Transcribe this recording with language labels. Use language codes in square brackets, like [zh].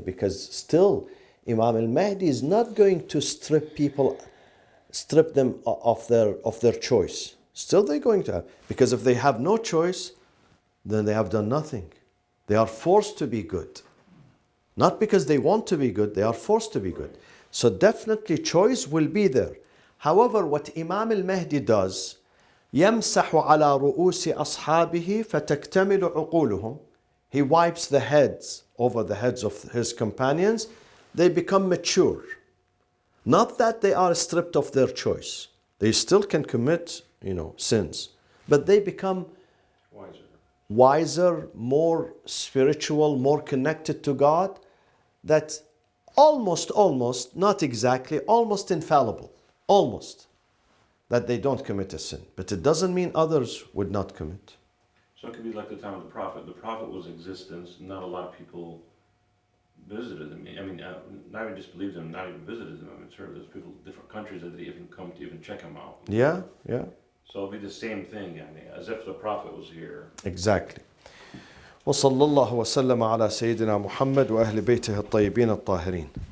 [en] Because still, Imam al-Mahdi is not going to strip them of their choice. Still they're going to have, because if they have no choice, then they have done nothing. They are forced to be good. Not because they want to be good, they are forced to be good. So definitely choice will be there. However, what Imam al-Mahdi does, [ar] يَمْسَحُ عَلَى رُؤُوسِ أَصْحَابِهِ فَتَكْتَمِلُ عُقُولُهُم. [en] He wipes the heads over the heads of his companions. They become mature. Not that they are stripped of their choice. They still can commit, sins. But they become wiser, more spiritual, more connected to God. That almost, not exactly, almost infallible. Almost. That they don't commit a sin. But it doesn't mean others would not commit. So it could be like the time of the Prophet. The Prophet was in existence. Not a lot of people visited him. I mean, not even disbelieved him, not even visited him. I mean, sure, there's people in different countries that even come to even check him out. Yeah. So it'll be the same thing, as if the Prophet was here. Exactly. [ar] وصلى الله وسلم على سيدنا محمد وأهل بيته الطيبين الطاهرين.